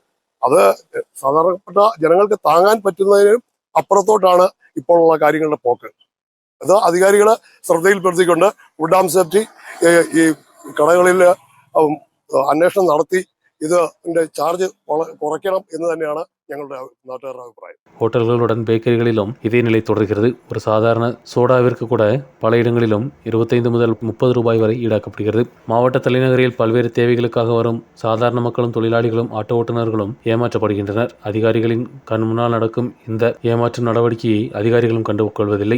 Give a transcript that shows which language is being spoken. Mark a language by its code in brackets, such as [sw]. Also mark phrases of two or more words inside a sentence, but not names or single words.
[ml] അത് സാധാരണപ്പെട്ട ജനങ്ങൾക്ക് താങ്ങാൻ പറ്റുന്നതിനും അപ്പുറത്തോട്ടാണ് ഇപ്പോഴുള്ള കാര്യങ്ങളുടെ പോക്ക്. അത് അധികാരികളെ ശ്രദ്ധയിൽപ്പെടുത്തിക്കൊണ്ട് [en] food and safety [ml] ഈ കടകളിൽ അന്വേഷണം നടത്തി ഇതിന്റെ ചാർജ് കുറയ്ക്കണം എന്ന് തന്നെയാണ് ഞങ്ങളുടെ നാട്ടുകാരുടെ അഭിപ്രായം. [ta] ஹோட்டல்களுடன் பேக்கரிகளிலும் இதே நிலை தொடர்கிறது. ஒரு சாதாரண சோடாவிற்கு கூட பல இடங்களிலும் 25 முதல் 30 ரூபாய் வரை ஈடாக்கப்படுகிறது. மாவட்ட தலைநகரில் பல்வேறு தேவைகளுக்காக வரும் சாதாரண மக்களும் தொழிலாளிகளும் ஆட்டோ ஓட்டுநர்களும் ஏமாற்றப்படுகின்றனர். அதிகாரிகளின் கண் முன்னால் நடக்கும் இந்த ஏமாற்று நடவடிக்கையை அதிகாரிகளும் கண்டுகொள்வதில்லை.